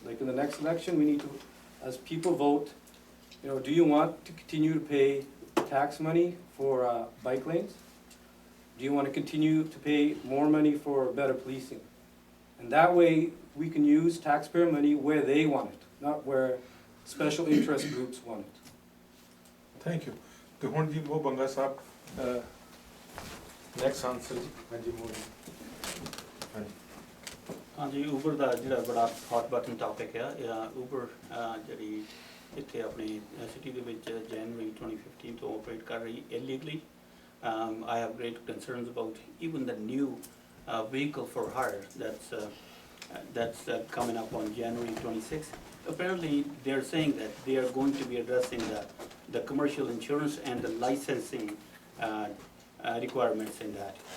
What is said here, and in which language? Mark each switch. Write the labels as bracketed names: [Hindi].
[English] Like in the next election, we need to, as people vote, you know, do you want to continue to pay tax money for bike lanes? Do you want to continue to pay more money for better policing? And that way, we can use taxpayer money where they want it, not where special interest groups want it. [Punjabi] Thank you ਤੇ ਹੁਣ ਜੀ ਉਹ ਬੰਗਾ ਸਾਹਿਬ next answer ਜੀ ਹਾਂਜੀ ਮੋਦੀ ਹਾਂਜੀ ਹਾਂਜੀ Uber ਦਾ ਜਿਹੜਾ ਬੜਾ ਹੌਟ ਬਟਨ ਟੌਪਿਕ ਆ ਊਬਰ ਜਿਹੜੀ ਇੱਥੇ ਆਪਣੀ ਸਿਟੀ ਦੇ ਵਿੱਚ ਜਨਵਰੀ 2015 ਤੋਂ ਆਪਰੇਟ ਕਰ ਰਹੀ illegally. [English] I have great concerns about even the new vehicle for hire that's coming up on January 26th. Apparently, they're saying that they are going to be addressing the commercial insurance and the licensing requirements in that.